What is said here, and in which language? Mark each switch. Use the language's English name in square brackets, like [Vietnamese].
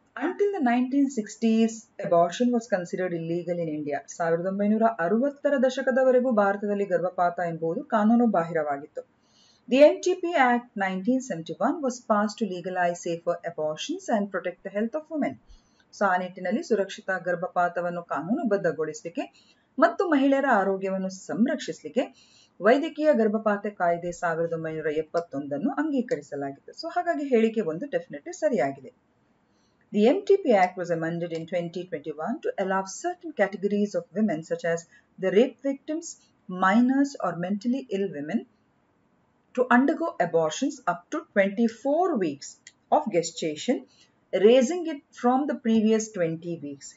[English] Until the 1960s, abortion was considered illegal in India. [Kannada] 1960ರ ದಶಕದವರೆಗೂ ಭಾರತದಲ್ಲಿ ಗರ್ಭಪಾತ ಎಂಬುದು ಕಾನೂನು ಬಾಹಿರವಾಗಿತ್ತು. [English] The MTP Act 1971 was passed to legalize safer abortions and protect the health of women. [Kannada] So ಆ ನಿಟ್ಟಿನಲ್ಲಿ ಸುರಕ್ಷಿತ ಗರ್ಭಪಾತವನ್ನು ಕಾನೂನುಬದ್ಧಗೊಳಿಸಲಿಕ್ಕೆ ಮತ್ತು ಮಹಿಳೆಯರ ಆರೋಗ್ಯವನ್ನು ಸಂರಕ್ಷಿಸಲಿಕ್ಕೆ ವೈದ್ಯಕೀಯ ಗರ್ಭಪಾತ ಕಾಯ್ದೆ 1971 ಅಂಗೀಕರಿಸಲಾಗಿದೆ. ಸೊ ಹಾಗಾಗಿ ಹೇಳಿಕೆ ಒಂದು ಡೆಫಿನೆಟ್ಲಿ ಸರಿಯಾಗಿದೆ. [English] The MTP Act was amended in 2021 to allow certain categories of women such as the rape victims, minors or mentally ill women to undergo abortions up to 24 weeks of gestation, raising it from the previous 20 weeks.